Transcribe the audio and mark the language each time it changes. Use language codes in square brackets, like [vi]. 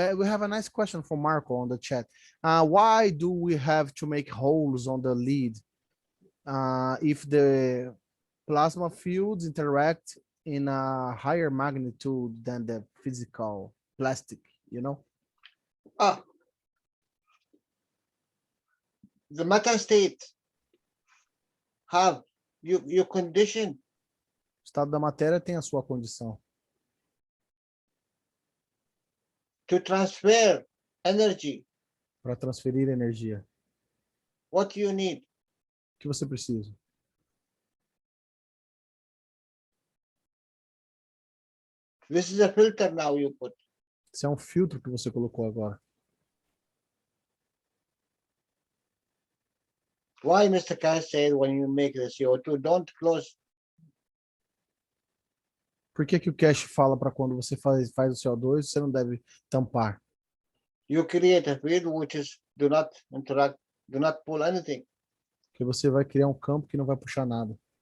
[en] We have a nice question from Marco on the chat. Why do we have to make holes on the lid if the plasma fields interact in a higher magnitude than the physical plastic, you know? The matter state have your condition. [pt] O estado da matéria tem a sua condição. [en] To transfer energy. [pt] Para transferir energia. [en] What you need? [pt] O que você precisa? [en] This is a filter now you put. [pt] Esse é um filtro que você colocou agora. [en] Why Mr. Cash said when you make the CO2, don't close. [pt] Por que o Cash fala para quando você faz o CO2, você não deve tampar? [en] you create a field which is do not interact, do not pull anything. Que você vai criar um campo que não vai puxar nada.